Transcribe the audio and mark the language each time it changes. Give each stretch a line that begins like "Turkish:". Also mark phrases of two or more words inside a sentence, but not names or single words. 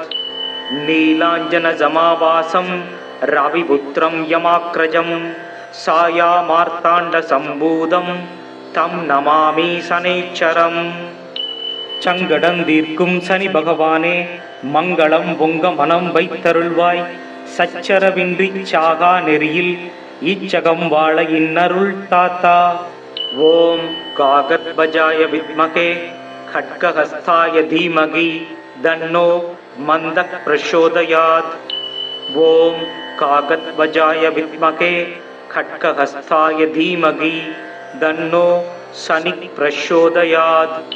Sanskrit: नीलाञ्जन समाभासं रविपुत्रं यमाग्रजं छायामार्ताण्ड सम्भूतं तं नमामि शनैश्चरम्.
Tamil: சங்கடந்தீர்க்கும் சனி பகவானே மங்களம் பொங்க மனம் வைத்தருள்வாய். சச்சரவின்றி சாகா நெறியில் இச்சகம் வாழ இன்னருள் தாத்தா.
Sanskrit: ओम् काकध्वजाय विद्महे खड्गहस्ताय धीमहि तन्नो मन्दः प्रचोदयात्. ओम कागद्वजाय विद्महे खड्गहस्ताय धीमहि तन्नो शनि प्रचोदयात्.